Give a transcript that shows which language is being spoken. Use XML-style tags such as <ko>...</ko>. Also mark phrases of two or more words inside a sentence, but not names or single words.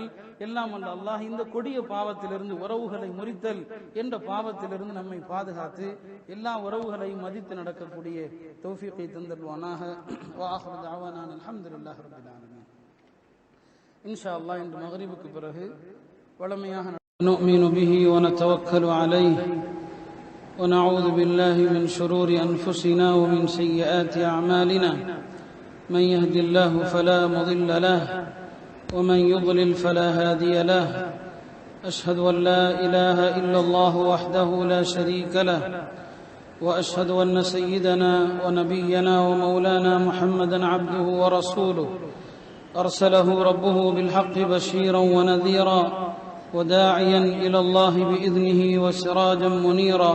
<ta>எல்லாம் வல்ல அல்லாஹ் இந்த கொடிய பாவத்திலிருந்து, உறவுகளை முறித்தல் என்ற பாவத்திலிருந்து நம்மை பாதுகாத்து எல்லா உறவுகளையும் மதித்து நடக்கக்கூடிய தௌஃபீகை தந்தல்வானாக.</ta> <ar>وآخر دعوانا الحمد لله رب العالمين.</ar> <ta>இன்ஷா அல்லாஹ் இன்று மக்ரிபுக்கு பிறகு வளமையாக</ta> <ar>نؤمن به ونتوكل عليه ونعوذ بالله من شرور أنفسنا ومن سيئات أعمالنا، من يهد الله فلا مضل له ومن يضلل فلا هادي له. أشهد أن لا إله إلا الله وحده لا شريك له، وأشهد أن سيدنا ونبينا ومولانا محمدا عبده ورسوله، أرسله ربه بالحق بشيرا ونذيرا وداعيا إلى الله بإذنه وسراجا منيرا.</ar>